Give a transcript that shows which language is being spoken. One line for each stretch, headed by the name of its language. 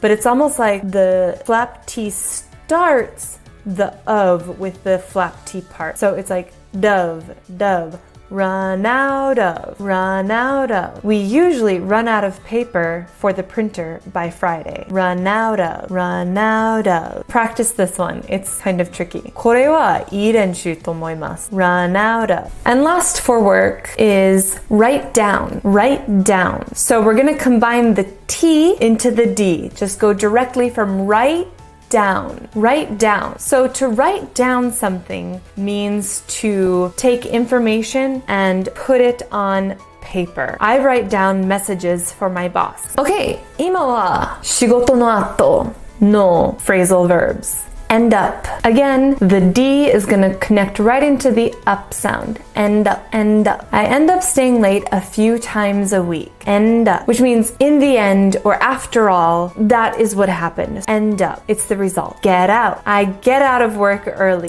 English: But it's almost like the flap T starts the of with the flap T part. So it's like dove, dove. Run out of, run out of. We usually run out of paper for the printer by Friday. Run out of, run out of. Practice this one. It's kind of tricky.
Japanese: これはいい練習と思います。
English: Run out of. And last for work is write down. Write down. So we're gonna combine the T into the D. Just go directly from write down. Write down. So to write down something means to take information and put it on paper. I write down messages for my boss.
Japanese: Okay, 今は仕事の後の phrasal verbs.
English: End up. Again, the D is going to connect right into the up sound. End up, end up. I end up staying late a few times a week. End up, which means in the end or after all, that is what happened. End up. It's the result. Get out. I get out of work early.